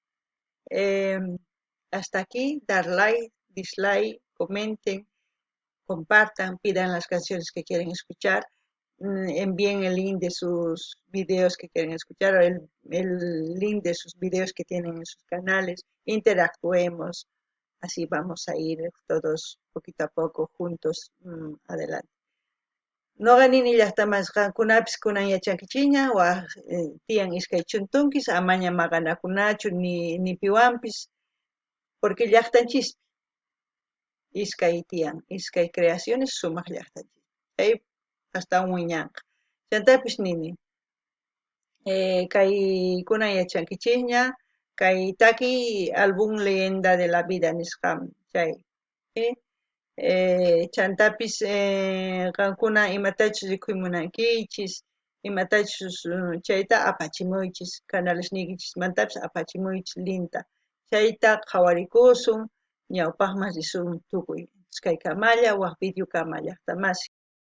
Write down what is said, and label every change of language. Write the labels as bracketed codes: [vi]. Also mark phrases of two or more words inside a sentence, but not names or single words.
[es] Hasta aquí, dar like, dislike, comenten, compartan, pidan las canciones que quieren escuchar, envíen el link de sus videos que quieren escuchar, o el link de sus videos que tienen en sus canales, interactuemos, así vamos a ir todos poquito a poco juntos adelante. [qu] No ganini llaqtamas qankunapis kunan yachankichiña waq tiyan iskay chuntunkis amaña maqanakunachu ni piwanpis porque llaqtanchispi iskay tiyan iskay creaciones sumaq llaqtanchispi chay hasta wiñanqa chantapis nini kay kunan yachankichiña kay taki álbum Leyenda de la Vida nisqam chay chantapis qankuna imatachus rikuymunankichis imatachus chayta apachimuychis canalesniykichismantapis apachimuychis linta chayta qhawarikusun ñawpaqman risun tukuy kaykamalla waq videokama llaqtamasi